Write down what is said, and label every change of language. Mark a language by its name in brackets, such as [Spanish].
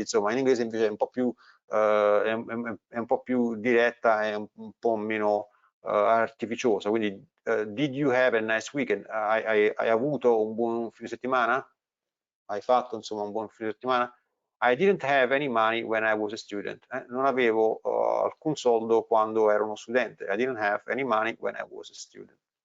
[Italian] Insomma, in inglese invece è un po' più è un po' più diretta e un po' meno artificiosa. Quindi [English] did you have a nice weekend? [Italian] Hai avuto un buon fine settimana? Hai fatto insomma un buon fine settimana? [English] I didn't have any money when I was a student. [Italian] Non avevo alcun soldo quando ero uno studente. [English] I didn't have any money when I was a student.